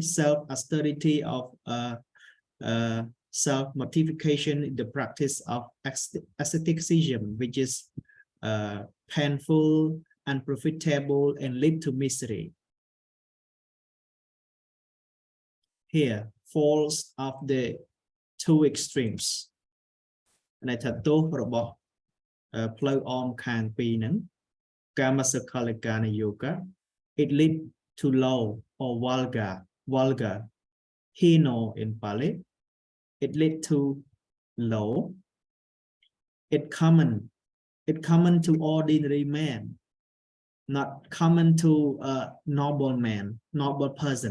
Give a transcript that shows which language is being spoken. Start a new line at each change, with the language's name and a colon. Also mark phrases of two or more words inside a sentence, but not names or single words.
English: Self-austerity of self-mortification, the practice of asceticism, which is painful, unprofitable, and lead to misery. Here, falls of the two extremes.
Khmer: ន័យថាទោសរបស់ផ្លូវអមខាងពីរហ្នឹង
English: Kamasakalika Yoga, it lead to low or vulgar, hino in Pali. It lead to low. It common to ordinary man, not common to a noble man, noble person.